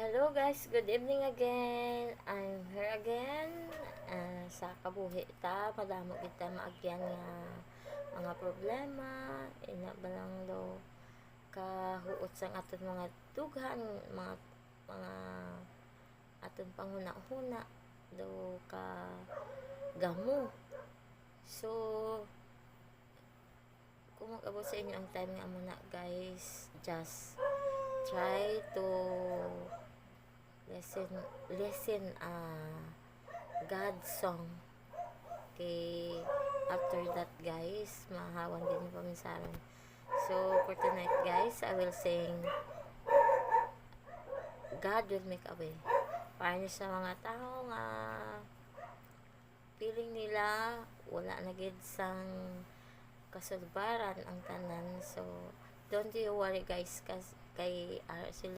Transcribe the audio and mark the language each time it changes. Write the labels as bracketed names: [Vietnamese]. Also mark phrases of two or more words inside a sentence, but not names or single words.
[English] Guys, good evening again. I'm here again [Hiligaynon] sa kabuhi ta. Madamo kita maagyan nga mga problema. Ina ba lang daw kahuot sang aton mga dughan, mga aton panghuna-huna daw ka gamo. [English] So, [Hiligaynon] kung mag-abot sa inyo ang [English] time [Hiligaynon] nga muna [English] guys, just try to listen God's song. Okay, after that guys, [Hiligaynon] mahawan din yung paminsaron. [English] So for tonight guys, I will sing God will make a way. [Hiligaynon] Para nyo sa mga tao nga feeling nila wala na gid sang kasulbaran ang tanan. [English] So don't you worry guys, [Hiligaynon] kay